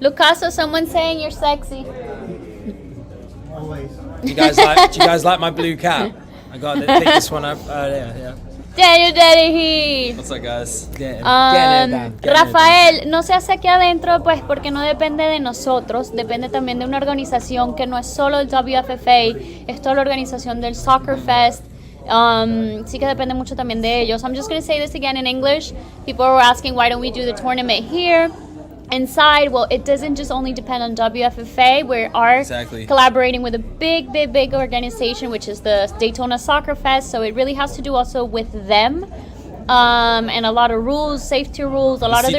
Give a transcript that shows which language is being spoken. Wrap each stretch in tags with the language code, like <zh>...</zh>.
<en>Lucaso, someone saying you're sexy. Do you guys like my blue cap? I got to pick this one up earlier. Yeah. Daddy Heat. What's up, guys? Get it done.</en> <es>Rafael, no se hace aquí adentro pues porque no depende de nosotros, depende también de una organización que no es solo el WFFA, es toda la organización del Soccer Fest. Sí que depende mucho también de ellos.</es> <en>I'm just going to say this again in English. People were asking why don't we do the tournament here inside. Well, it doesn't just only depend on WFFA. We are Exactly. collaborating with a big organization, which is the Daytona Soccer Fest. So it really has to do also with them. And a lot of rules, safety rules, a lot of the</en>